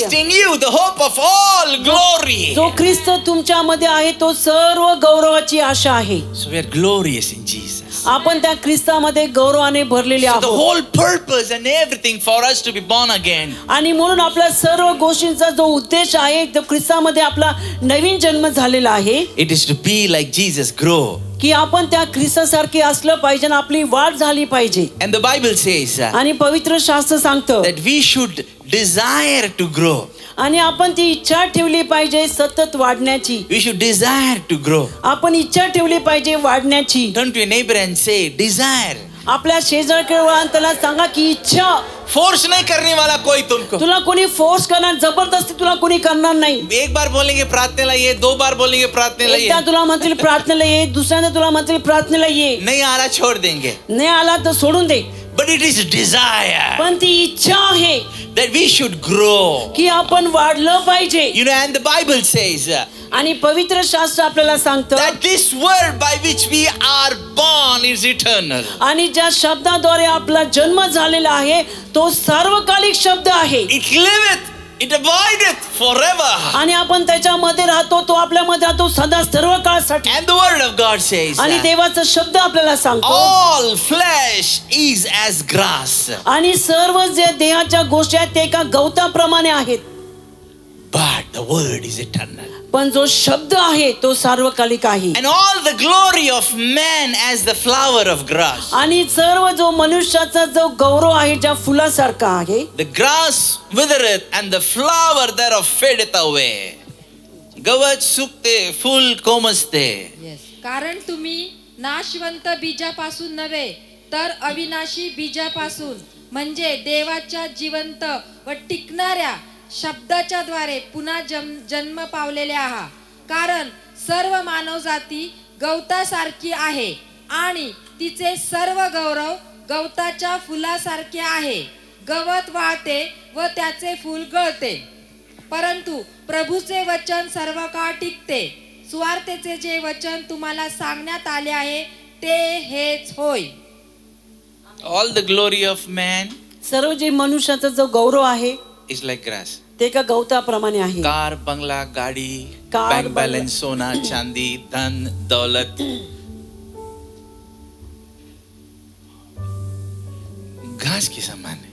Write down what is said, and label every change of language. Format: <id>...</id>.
<en>Christ in you, the hope of all glory.</en> <mr>जो ख्रिस्त तुमच्यामध्ये आहे तो सर्व गौरवाची आशा आहे.</mr> <en>So we are glorious in Jesus.</en> <mr>आपण त्या ख्रिस्तामध्ये गौरवाने भरलेले</mr> <en>So the</en> <mr>आहोत.</mr> <en>whole purpose and everything for us to be born again</en> <mr>आणि म्हणून आपल्या सर्व गोष्टींचा जो उद्देश आहे तो ख्रिस्तामध्ये आपला नवीन जन्म झालेला आहे.</mr> <en>it is to be like Jesus, grow.</en> <mr>की आपण त्या ख्रिस्तासारखे असलं पाहिजे आणि आपली वाढ झाली पाहिजे.</mr> <en>And the Bible says</en> <mr>आणि पवित्र शास्त्र सांगतं</mr> <en>that we should desire to grow.</en> <mr>आणि आपण ती इच्छा ठेवली पाहिजे सतत वाढण्याची.</mr> <en>We should desire to grow.</en> <mr>आपण इच्छा ठेवली पाहिजे वाढण्याची.</mr> <en>Turn to your neighbor and say, desire.</en> <mr>आपल्या शेजारकडे वळा आणि त्याला सांगा की इच्छा.</mr> <hi>फोर्स नहीं करने वाला कोई तुमको.</hi> <mr>तुला कोणी फोर्स करणार, जबरदस्ती तुला कोणी करणार नाही.</mr> <hi>एक बार बोलेंगे</hi> <mr>प्रार्थनेला ये,</mr> <hi>दो बार बोलेंगे</hi> <mr>प्रार्थनेला एकदा ये, तुला म्हणतील प्रार्थनेला ये, दुसऱ्यांदा तुला म्हणतील प्रार्थनेला ये.</mr> <hi>नहीं आ रहा छोड़ देंगे.</hi> <mr>नाही आला तर सोडून दे.</mr> <en>But it is desire</en> <mr>पण ती इच्छा आहे</mr> <en>that we should grow.</en> <mr>की आपण वाढलं पाहिजे.</mr> <en>You know, and the Bible says</en> <mr>आणि पवित्र शास्त्र आपल्याला सांगतं</mr> <en>that this word by which we are born is eternal.</en> <mr>आणि ज्या शब्दाद्वारे आपला जन्म झालेला आहे तो सार्वकालिक शब्द आहे.</mr> <en>It liveth, it abideth forever.</en> <mr>आणि आपण त्याच्यामध्ये राहतो, तो आपल्यामध्ये राहतो सदा सर्व काळासाठी.</mr> <en>And the word of God says</en> <mr>आणि देवाचा शब्द आपल्याला सांगतो</mr> <en>all flesh is as grass,</en> <mr>आणि सर्व जे देहाच्या गोष्टी आहेत ते एका गवताप्रमाणे आहेत.</mr> <en>but the word is eternal.</en> <mr>पण जो शब्द आहे तो सार्वकालिक आहे.</mr> <en>And all the glory of man as the flower of grass.</en> <mr>आणि सर्व जो मनुष्याचा जो गौरव आहे ज्या फुलासारखा आहे.</mr> <en>The grass withereth and the flower thereof fadeth away.</en> <mr>गवत सुकते, फूल कोमसते. कारण तुम्ही नाशवंत बीजापासून नव्हे तर अविनाशी बीजापासून म्हणजे देवाच्या जिवंत व टिकणाऱ्या शब्दाच्या द्वारे पुन्हा जन्म पावलेले आहात. कारण सर्व मानवजाती गवतासारखी आहे आणि तिचे सर्व गौरव गवताच्या फुलासारखे आहे. गवत वाळते व त्याचे फूल गळते, परंतु प्रभूचे वचन सर्व काळ टिकते. सुवार्तेचे जे वचन तुम्हाला सांगण्यात आले आहे ते हेच होय.</mr> <en>All the glory of man</en> <mr>सर्व जे मनुष्याचा जो गौरव आहे</mr> <en>is like grass.</en> <mr>ते एका गवताप्रमाणे आहे.</mr> <hi>कार, बंगला, गाड़ी,</hi> <mr>कार,</mr> <hi>बैंक</hi> <mr>बंगला.</mr> <hi>बैलेंस, सोना, चांदी, धन, दौलत, घास के समान है.</hi>